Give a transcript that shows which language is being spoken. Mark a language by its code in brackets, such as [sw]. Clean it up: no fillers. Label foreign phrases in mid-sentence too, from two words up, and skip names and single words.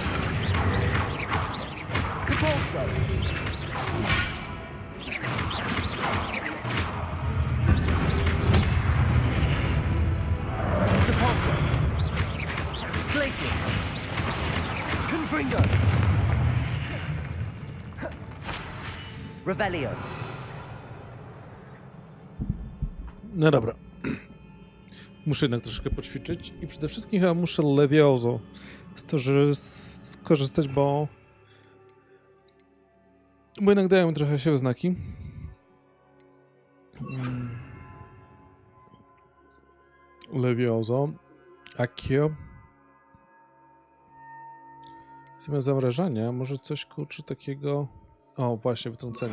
[pl] Compulso. Compulso. Glacius. Confringo. Revelio. No dobra. Muszę jednak troszkę poćwiczyć i przede wszystkim chyba muszę Levioso skorzystać, bo jednak dają mi trochę się znaki. Levioso. Accio. Zamiast zamrażania, może coś kurczę takiego... O, właśnie, wytrącenie.